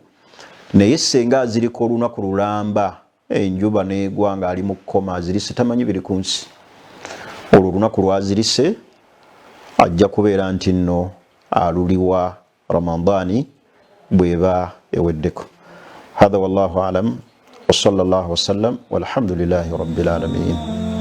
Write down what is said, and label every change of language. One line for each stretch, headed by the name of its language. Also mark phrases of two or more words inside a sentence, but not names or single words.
Ganda: Naye senga azirika olunaku lulamba, enjuba n'egwa ng'ali mu kkoma azirise, tamanyi biri ku nsi, olwo olunaku lwazirise ajja kubeera nti nno aluliwa Ramadani bw'eba eweddeko.
Arabic: هذا والله أعلم وصلى الله وسلم والحمد لله رب العالمين.